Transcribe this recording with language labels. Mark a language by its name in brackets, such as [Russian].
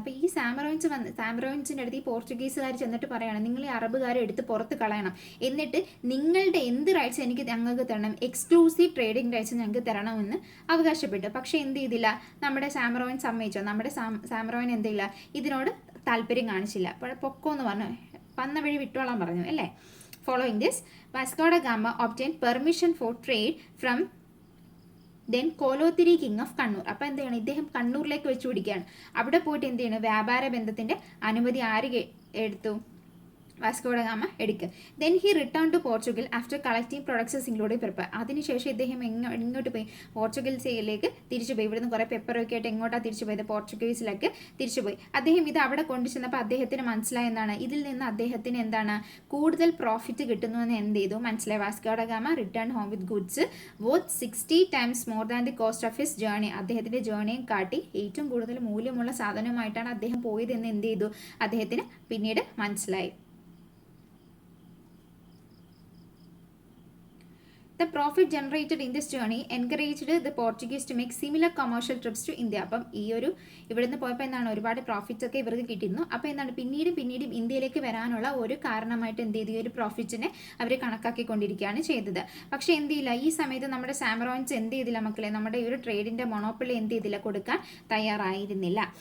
[Malayalam] അപ്പോൾ ഈ സാമറോയിൻസിൻ്റെ അടുത്ത് ഈ പോർച്ചുഗീസുകാർ ചെന്നിട്ട് പറയണം, നിങ്ങൾ ഈ അറബുകാരെ എടുത്ത് പുറത്ത് കളയണം, എന്നിട്ട് നിങ്ങളുടെ എന്ത് റൈറ്റ്സ് ഞങ്ങൾക്ക് തരണം, എക്സ്ക്ലൂസീവ് ട്രേഡിംഗ് റൈറ്റ്സ് ഞങ്ങൾക്ക് തരണമെന്ന് അവകാശപ്പെട്ടു. പക്ഷേ എന്ത് ചെയ്തില്ല? നമ്മുടെ സാമറോയിൻ സമ്മതിച്ചോ? നമ്മുടെ സാമറോയിൻ എന്തില്ല? ഇതിനോട് താല്പര്യം കാണിച്ചില്ല. അപ്പോൾ പൊക്കോ എന്ന് പറഞ്ഞു, വന്ന വഴി വിട്ടോളാൻ പറഞ്ഞു അല്ലേ. [English] Following this, Vasco da Gama obtained permission for trade from then Kolathiri king of Kannur. [Malayalam] അപ്പോൾ എന്ത് ചെയ്യണം? ഇദ്ദേഹം കണ്ണൂരിലേക്ക് വെച്ച് പിടിക്കുകയാണ്. അവിടെ പോയിട്ട് എന്ത് ചെയ്യണം? വ്യാപാര ബന്ധത്തിൻ്റെ അനുമതി ആര് എടുത്തു? വാസ്കോ ഡ ഗാമ എടുക്കുക. [English] Then he return to Portugal after collecting products including pepper. [Malayalam] അതിനുശേഷം ഇദ്ദേഹം ഇങ്ങോട്ട് പോയി? പോർച്ചുഗൽസിലേക്ക് തിരിച്ചു പോയി. ഇവിടുന്ന് കുറേ പെപ്പറൊക്കെ ആയിട്ട് എങ്ങോട്ടാണ് തിരിച്ചു പോയത്? പോർച്ചുഗീസിലേക്ക് തിരിച്ചു പോയി. അദ്ദേഹം ഇത് അവിടെ കൊണ്ടു ചെന്നപ്പോൾ അദ്ദേഹത്തിന് മനസ്സിലായ എന്താണ്? ഇതിൽ നിന്ന് അദ്ദേഹത്തിന് എന്താണ് കൂടുതൽ പ്രോഫിറ്റ് കിട്ടുന്നുവെന്ന് എന്ത് ചെയ്തു? മനസ്സിലായി. [English] Vasco da Gama return home with goods worth 60 times more than the cost of his journey. [Malayalam] അദ്ദേഹത്തിൻ്റെ ജേർണിയും കാട്ടി ഏറ്റവും കൂടുതൽ മൂല്യമുള്ള സാധനവുമായിട്ടാണ് അദ്ദേഹം പോയതെന്ന് എന്ത് ചെയ്തു? അദ്ദേഹത്തിന് പിന്നീട് മനസ്സിലായി. [English] The profit generated in this journey encouraged the Portuguese to make similar commercial trips to India. [Malayalam] അപ്പം ഈ ഒരു ഇവിടുന്ന് പോയപ്പോൾ എന്താണ് ഒരുപാട് പ്രോഫിറ്റ്സ് ഒക്കെ ഇവർക്ക് കിട്ടിയിരുന്നു. അപ്പോൾ എന്താണ് പിന്നീടും ഇന്ത്യയിലേക്ക് വരാനുള്ള ഒരു കാരണമായിട്ട് എന്ത് ചെയ്തു, ഈ ഒരു പ്രോഫിറ്റിനെ അവർ കണക്കാക്കിക്കൊണ്ടിരിക്കുകയാണ് ചെയ്തത്. പക്ഷേ എന്ത് ചെയ്യില്ല, ഈ സമയത്ത് നമ്മുടെ സാമറോയിൻസ് എന്ത് ചെയ്തില്ല മക്കളെ, നമ്മുടെ ഈ ഒരു ട്രേഡിൻ്റെ മൊണോപ്പൊളി എന്ത് ചെയ്തില്ല, കൊടുക്കാൻ തയ്യാറായിരുന്നില്ല.